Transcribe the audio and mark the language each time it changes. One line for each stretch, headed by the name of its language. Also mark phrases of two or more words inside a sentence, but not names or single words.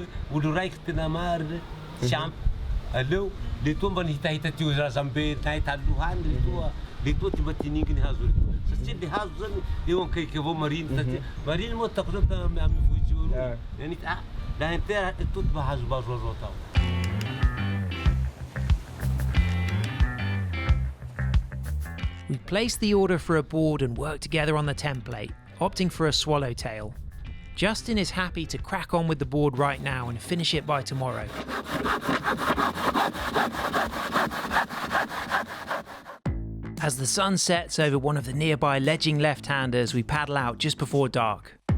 Malagasy: olo raiky tena marina tsy ampy aleo le toa mba nihitahita teo razambe nay taloha any le toa ty mba tininginy hazo retoa satria le hazo zany eo ankaiky avao mariny satria mariny moa tako zao amy vohitsy olo nanity laha intera toa ty mba hazobazo azao tao.
English: We place the order for a board and work together on the template, opting for a swallowtail. Justin is happy to crack on with the board right now and finish it by tomorrow. As the sun sets over one of the nearby ledging left-handers, we paddle out just before dark.